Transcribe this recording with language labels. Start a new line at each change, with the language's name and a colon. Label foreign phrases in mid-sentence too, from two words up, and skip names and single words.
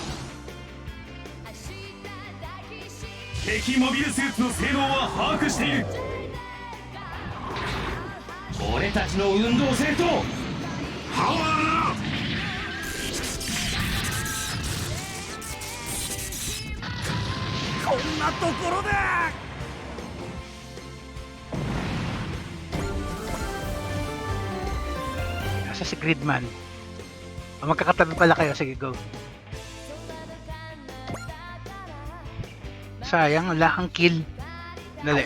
Japanese: 敵モビルスーツの性能は把握している。俺たちの運動性とパワーだ。こんなところで。
Filipino: Nasa si Gridman. O, magkakatabi pala kayo. Sige, go. Sayang, wala kang kill. Dali.